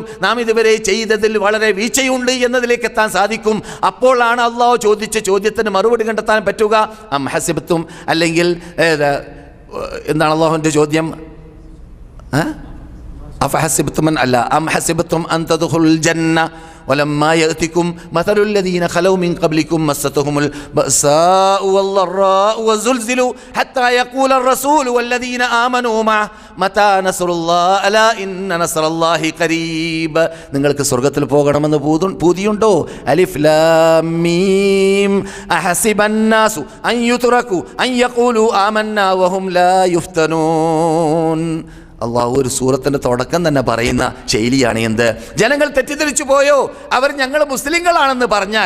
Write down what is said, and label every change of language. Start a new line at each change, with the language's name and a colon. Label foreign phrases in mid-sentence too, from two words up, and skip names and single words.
Malayalam: നാം ഇതുവരെ ചെയ്തതിൽ വളരെ വീഴ്ചയുണ്ട് എന്നതിലേക്ക് എത്താൻ സാധിക്കും. അപ്പോഴാണ് അല്ലാഹു ചോദ്യത്തിന് മറുപടി കണ്ടെത്താൻ പറ്റുക.
Arabic: أم حسبتم,
Malayalam: അല്ലെങ്കിൽ എന്താണ് അല്ലാഹുവിൻ്റെ ചോദ്യം?
Arabic: അഫഹസിബത്തും അല്ല, أم حسبتم أن تدخلوا الجنة ولما يأتكم مثل الذين خلوا من قبلكم مستهم البأساء والضراء وزلزلوا حتى يقول الرسول والذين آمنوا معه متى نصر الله ألا إن نصر الله قريب.
Malayalam: നിങ്ങൾക്ക് സ്വർഗ്ഗത്തിൽ പോകണമെന്ന് പൂതിയുണ്ടോ?
Arabic: الم أحسب الناس أن يتركوا أن يقولوا آمنا وهم لا يفتنون.
Malayalam: അള്ളാഹു ഒരു സൂറത്തിൻ്റെ തുടക്കം തന്നെ പറയുന്ന ശൈലിയാണ് എന്ത്? ജനങ്ങൾ തെറ്റിദ്ധരിച്ചു പോയോ, അവർ ഞങ്ങൾ മുസ്ലിങ്ങളാണെന്ന് പറഞ്ഞാൽ.